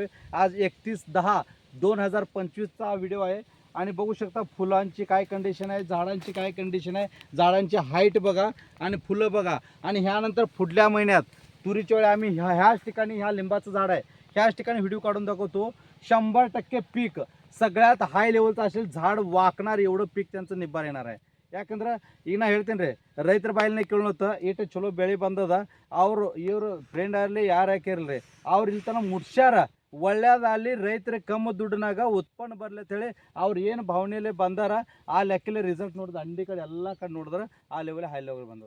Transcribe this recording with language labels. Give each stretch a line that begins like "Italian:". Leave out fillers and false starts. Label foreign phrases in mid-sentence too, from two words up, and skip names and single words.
Marathi: आज 31/10/2025 हा व्हिडिओ आहे आणि बघू शकता फुलांची काय कंडिशन आहे, झाडांची काय कंडिशन आहे, झाडांची हाईट बघा आणि फुलं बघा. आणि ह्यानंतर पुढल्या महिन्यात तुरीच्या वेळी आम्ही ह्याच ठिकाणी ह्या लिंबाचं झाड आहे ह्याच ठिकाणी व्हिडिओ काढून दाखवतो. 100% पीक सगळ्यात हाय लेवलचं असेल, झाड वाकणार एवढं पीक त्यांचं निब्बार येणार आहे.
Kannada: ಯಾಕಂದ್ರೆ ಈಗ ನಾ ಹೇಳ್ತೇನೆ ರೀ, ರೈತರ ಬಾಯಲ್ಲಿ ಕೇಳೋತ್ತ ಈಟು ಚಲೋ ಬೆಳೆ ಬಂದದ. ಇವರು ಫ್ರೆಂಡ್ ಆಗಲಿ ಯಾರು ಹಾಕಿರಲ್ರಿ, ಅವ್ರು ಇಲ್ಲಿ ತನಕ ಮುಟ್ಸ್ಯಾರ. ಒಳ್ಳೇದಲ್ಲಿ ರೈತರಿಗೆ ಕಮ್ಮಿ ದುಡ್ಡಿನಾಗ ಉತ್ಪನ್ನ ಬರ್ಲಿ ಅಂತೇಳಿ ಅವ್ರು ಏನು ಭಾವನೆಯಲ್ಲಿ ಬಂದಾರ ಆ ಲೆಕ್ಕಲೆ ರಿಸಲ್ಟ್ ನೋಡಿದ್ರೆ ಅಂಡಿ ಕಡೆ ಎಲ್ಲ ಕಡೆ ನೋಡಿದ್ರೆ ಆ
English: level high level
Kannada: ಬಂದದ.